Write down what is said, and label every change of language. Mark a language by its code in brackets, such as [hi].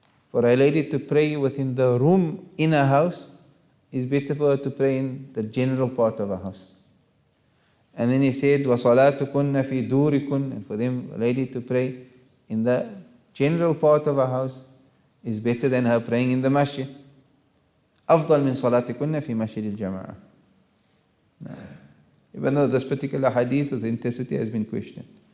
[en] For a lady to pray within the room in a house is better for her to pray in the general part of a house. And then he said [ar] وَصَلَاتُكُنَّ فِي دُورِكُنَّ, [en] and for them, a lady to pray in the general part of a house is better than her praying in the masjid. [ar] أفضل من صلاتكن في مسجد الجماعة. [en] No. Even though this particular hadith authenticity has been questioned.